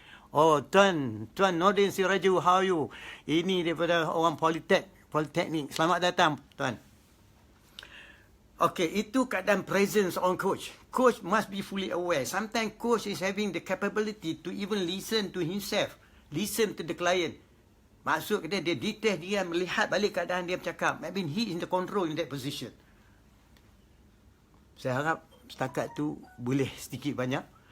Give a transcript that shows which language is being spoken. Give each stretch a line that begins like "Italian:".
English: Oh, Tuan Nordin Siraju, how are you?
Malay: Ini daripada orang Politeknik. Selamat datang, Tuan. Okay, itu keadaan
English: presence on coach. Coach must be fully aware. Sometimes coach is having the capability to even listen to himself. Listen to the client.
Malay: Maksud dia detail dia, melihat balik keadaan dia bercakap.
English: I mean, he is in the control in that position.
Malay: Saya harap setakat tu boleh sedikit banyak.